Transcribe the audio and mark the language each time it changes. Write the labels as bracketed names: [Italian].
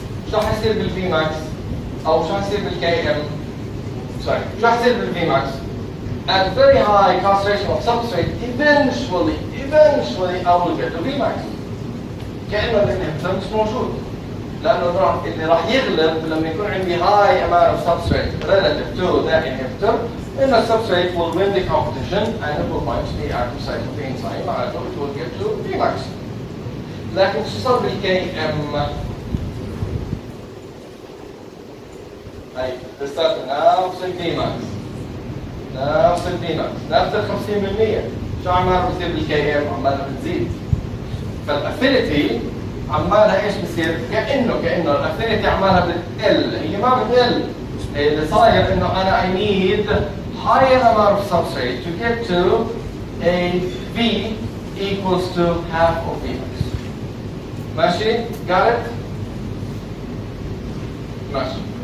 [Arabic] شو حيصير بال Vmax أو شو حيصير بال Km؟ [English] Sorry, [Arabic] شو حيصير بال Vmax؟ [English] At very high concentration of substrate, eventually I will get to Vmax. [Arabic] كأنه الانهبيتور مش موجود. لأنه اللي راح يغلب لما يكون عندي [English] high amount of substrate relative to that inhibitor, then the substrate will win the competition and it will bind to the active site of the enzyme, [Arabic] معناته [English] it will get to Vmax. [Arabic] لكن شو صار بال Km؟ هي لساتها نفس ال Vmax. نفس ال Vmax، نفس ال 50%. شو عمالها بتصير بال Km؟ عمالها بتزيد. فالافينيتي عمالها ايش بصير؟ كانه الافينيتي عمالها بتقل، هي ما بتقل. اللي صاير انه انا [English] I need higher amount of substrate to get to a V equals to half of Vmax. [Arabic] ماشي؟ [English] Got it؟ [Arabic] ماشي.